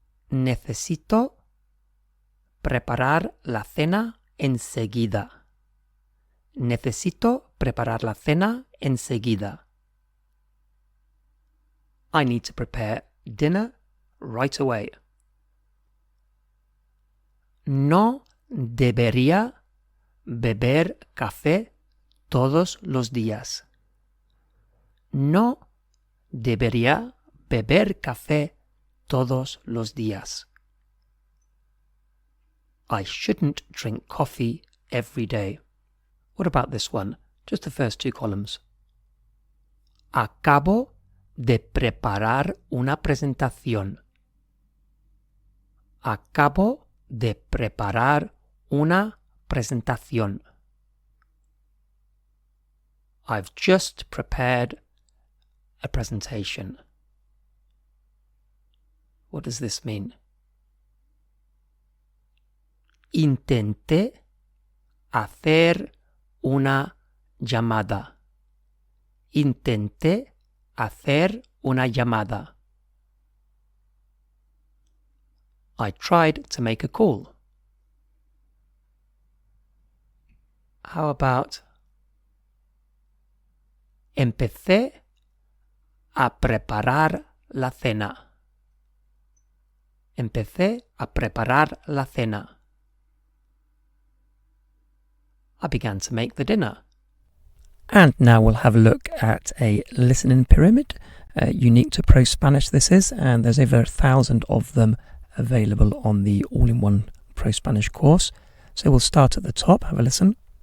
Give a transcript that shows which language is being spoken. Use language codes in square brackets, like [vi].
[es] Necesito preparar la cena enseguida. Necesito preparar la cena enseguida. [en] I need to prepare dinner right away. [es] No debería beber café todos los días. No debería beber café todos los días. [en] I shouldn't drink coffee every day. What about this one? Just the first 2 columns. [es] Acabo de preparar una presentación. Acabo de preparar una presentación. [en] I've just prepared a presentation. What does this mean? [es] Intenté hacer una llamada. Intenté hacer una llamada. [en] I tried to make a call. How about [es] empecé a preparar la cena. Empecé a preparar la cena. [en] I began to make the dinner. And now we'll have a look at a listening pyramid. Unique to ProSpanish this is, and there's over 1,000 of them available on the all-in-one ProSpanish course. So we'll start at the top, have a listen.